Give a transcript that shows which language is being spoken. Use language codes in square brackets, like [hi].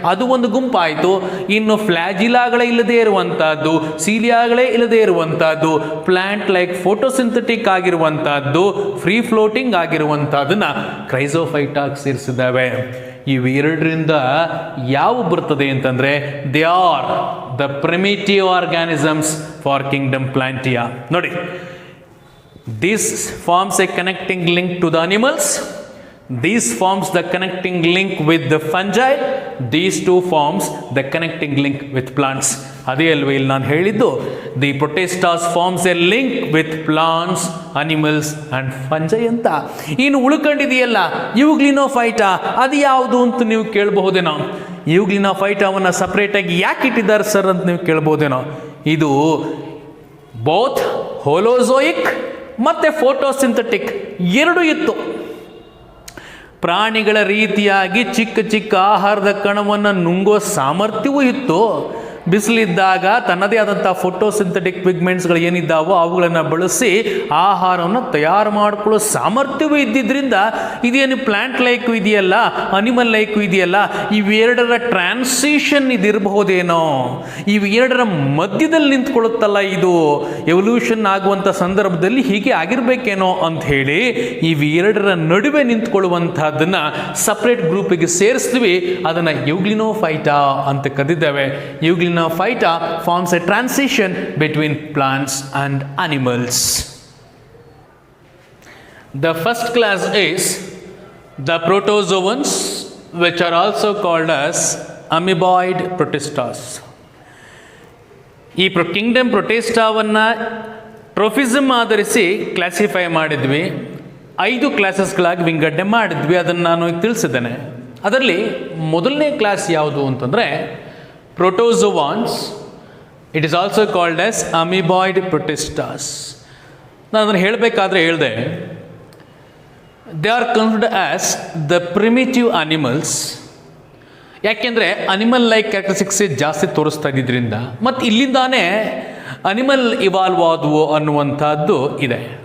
[kn] ಅದು ಒಂದು ಗುಂಪಾಯಿತು. ಇನ್ನು ಫ್ಲಾಜಿಲಾಗಳೇ ಇಲ್ಲದೆ ಇರುವಂತಹದ್ದು, ಸೀಲಿಯಾಗಳೇ ಇಲ್ಲದೆ ಇರುವಂತಹದ್ದು, plant like photosynthetic ಆಗಿರುವಂತಹದ್ದು, free floating ಆಗಿರುವಂತಹದನ್ನ ಕ್ರೈಸೋಫೈಟಾಗಿ ಸೇರಿಸಿದ್ದಾವೆ. ಇವೆರಡರಿಂದ ಯಾವ ಬರ್ತದೆ ಅಂತಂದ್ರೆ [en] They are the primitive organisms for kingdom Plantae. ನೋಡಿ, this forms a connecting link to the animals. These forms the connecting link with the fungi. These two forms the connecting link with plants. [kn] ಅದೇ ಅಲ್ವೇ ಇಲ್ಲಿ ನಾನು ಹೇಳಿದ್ದು, [en] The protists forms a link with plants, animals and fungi ಅಂತ. [kn] ಇನ್ನು ಉಳ್ಕೊಂಡಿದೆಯಲ್ಲ ಯೂಗ್ಲಿನೋಫೈಟಾ, ಅದು ಯಾವುದು ಅಂತ ನೀವು ಕೇಳಬಹುದೇನೋ. ಯೂಗ್ಲಿನೋಫೈಟಾವನ್ನು ಸಪ್ರೇಟಾಗಿ ಯಾಕೆ ಇಟ್ಟಿದ್ದಾರೆ ಸರ್ ಅಂತ ನೀವು ಕೇಳ್ಬೋದೇನೋ. ಇದು ಬೋತ್ ಹೋಲೋಝೋಯಿಕ್ ಮತ್ತು ಫೋಟೋಸಿಂಥೆಟಿಕ್ ಎರಡೂ ಇತ್ತು. ಪ್ರಾಣಿಗಳ ರೀತಿಯಾಗಿ ಚಿಕ್ಕ ಚಿಕ್ಕ ಆಹಾರದ ಕಣವನ್ನು ನುಂಗೋ ಸಾಮರ್ಥ್ಯವೂ ಇತ್ತು. ಬಿಸಿಲಿದ್ದಾಗ ತನ್ನದೇ ಆದಂಥ ಫೋಟೋಸಿಂಥೆಟಿಕ್ ಪಿಗ್ಮೆಂಟ್ಸ್ಗಳು ಏನಿದ್ದಾವೋ ಅವುಗಳನ್ನು ಬಳಸಿ ಆಹಾರವನ್ನು ತಯಾರು ಮಾಡಿಕೊಳ್ಳೋ ಸಾಮರ್ಥ್ಯವೂ ಇದ್ದಿದ್ದರಿಂದ ಇದೇನು ಪ್ಲಾಂಟ್ ಲೈಕು ಇದೆಯಲ್ಲ, ಅನಿಮಲ್ ಲೈಕು ಇದೆಯಲ್ಲ, ಇವೆರಡರ ಟ್ರಾನ್ಸಿಷನ್ ಇದಿರಬಹುದೇನೋ, ಇವೆರಡರ ಮಧ್ಯದಲ್ಲಿ ನಿಂತ್ಕೊಳ್ಳುತ್ತಲ್ಲ, ಇದು ಎವಲ್ಯೂಷನ್ ಆಗುವಂಥ ಸಂದರ್ಭದಲ್ಲಿ ಹೀಗೆ ಆಗಿರಬೇಕೇನೋ ಅಂತ ಹೇಳಿ ಇವೆರಡರ ನಡುವೆ ನಿಂತ್ಕೊಳ್ಳುವಂಥದ್ದನ್ನು ಸಪ್ರೇಟ್ ಗ್ರೂಪಿಗೆ ಸೇರಿಸ್ತೀವಿ. ಅದನ್ನು ಯೂಗ್ಲಿನೋಫೈಟಾ ಅಂತ ಕರೆದಿದ್ದೇವೆ. [en] Uglinophyta forms a transition between plants and animals. The first class is the protozoans, which are also called as amoeboid protistas. [kn] ಈ ಕಿಂಗ್ಡಮ್ ಪ್ರೊಟೆಸ್ಟಾವನ್ನು ಟ್ರೋಫಿಸಮ್ ಆಧರಿಸಿ ಕ್ಲಾಸಿಫೈ ಮಾಡಿದ್ವಿ. 5 ಕ್ಲಾಸಸ್ಗಳಾಗಿ ವಿಂಗಡಣೆ ಮಾಡಿದ್ವಿ. ಅದನ್ನು ನಾನು ತಿಳಿಸಿದ್ದೇನೆ. ಅದರಲ್ಲಿ ಮೊದಲನೇ ಕ್ಲಾಸ್ ಯಾವುದು ಅಂತಂದರೆ protozoans. [en] It is also called as amoeboid protistas. [kn] ನಾನು ಅದನ್ನು ಹೇಳಬೇಕಾದ್ರೆ ಹೇಳಿದೆ, [en] They are considered as the primitive animals. [kn] ಯಾಕೆಂದರೆ ಅನಿಮಲ್ ಲೈಕ್ ಕ್ಯಾರೆಕ್ಟರಿಸ್ಟಿಕ್ಸ್ ಜಾಸ್ತಿ ತೋರಿಸ್ತಾ ಇದ್ದಿದ್ದರಿಂದ ಮತ್ತು ಇಲ್ಲಿಂದಾನೇ ಅನಿಮಲ್ ಇವಾಲ್ವ್ ಆದವು ಅನ್ನುವಂಥದ್ದು ಇದೆ.